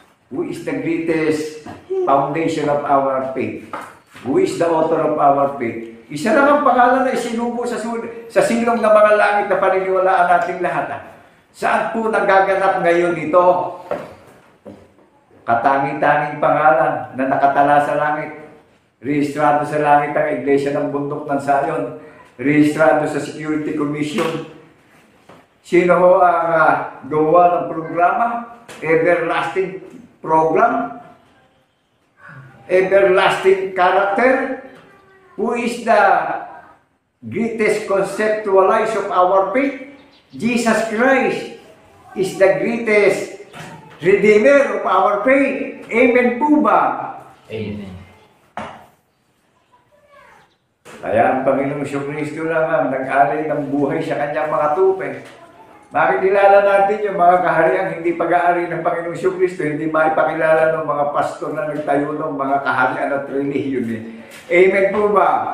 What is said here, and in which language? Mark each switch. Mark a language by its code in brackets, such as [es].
[en] Who is the greatest foundation of our faith? Who is the author of our faith? [tl] Isa lang ang pangalan na isinubo sa silong ng mga langit na paniniwalaan nating lahat. Saan po nagaganap ngayon ito? Katangi-tanging pangalan na nakatala sa langit. Rehistrado sa langit ang Iglesia ng Bundok ng Sayon. Rehistrado sa Security Commission. Sino ho ang gawa ng programa? [en] Everlasting program? Everlasting character? Who is the greatest conceptualizer of our faith? Jesus Christ is the greatest redeemer of our faith. [tl] Amen po ba? Amen. Kaya ang Panginoong Kristo lang ang nag-alay ng buhay sa kanyang mga tupe. Makikilala natin yung mga kahariang hindi pag-aari ng Panginoong Kristo, hindi maipakilala ng mga pastor na nagtayo ng mga kaharian at relihiyon. Amen po ba?